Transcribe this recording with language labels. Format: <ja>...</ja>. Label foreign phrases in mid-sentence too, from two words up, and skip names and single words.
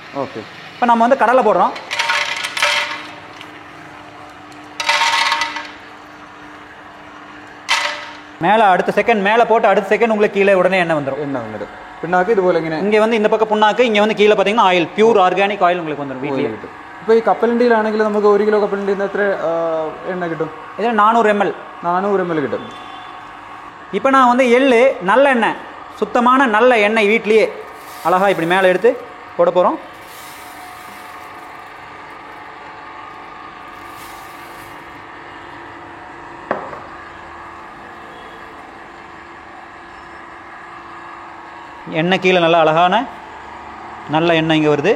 <ta>ஓகே. இப்போ நம்ம வந்து கடலை போடுறோம். மேலே அடுத்த செகண்ட் மேலே போட்டு அடுத்த செகண்ட் உங்களுக்கு கீழே உடனே எண்ணெய் வந்துடும். எண்ணெய் வந்துடும். பின்னாக்கு இது போல இங்கே வந்து இந்த பக்கம் புண்ணாக்கு, இங்கே வந்து கீழே பார்த்தீங்கன்னா</ta> <en>oil, pure organic oil</en> <ta>உங்களுக்கு வந்துடும் வீட்டிலே.</ta> <ml>ഇപ്പോൾ ഈ കപ്പലണ്ടിയിലാണെങ്കിൽ നമുക്ക് 1 കിലോ കപ്പലണ്ടിയിൽ നിന്ന് എത്ര എണ്ണ കിട്ടും?</ml> <ta>இதில் 400 ml.</ta> <ml>400 ml കിട്ടും.</ml> <ta>இப்போ நான் வந்து எள்ளு நல்ல எண்ணெய், சுத்தமான நல்ல எண்ணெய் வீட்லேயே அழகாக இப்படி மேலே எடுத்து போட போகிறோம். எண்ணெய் கீழே நல்லா அழகான நல்ல எண்ணெய் இங்கே வருது.</ta>